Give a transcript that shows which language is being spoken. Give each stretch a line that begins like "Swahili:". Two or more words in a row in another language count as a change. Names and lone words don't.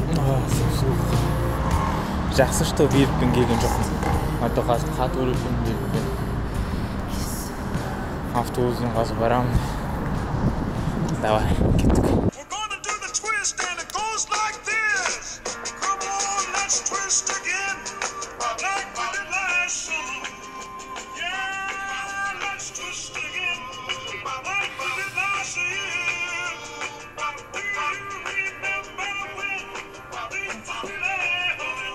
Kazakh: суық. Жақсы, что беріппен келген жоқпын. Ата қазір қатып өліппен беріппен. Автобуспен қазір барамын. Давай, кеттік.
English: We're gonna do the twist and it goes like this. Come on, let's twist again. Like we did last summer. Yeah, let's twist again. Like we did last year. Do you remember when we did it?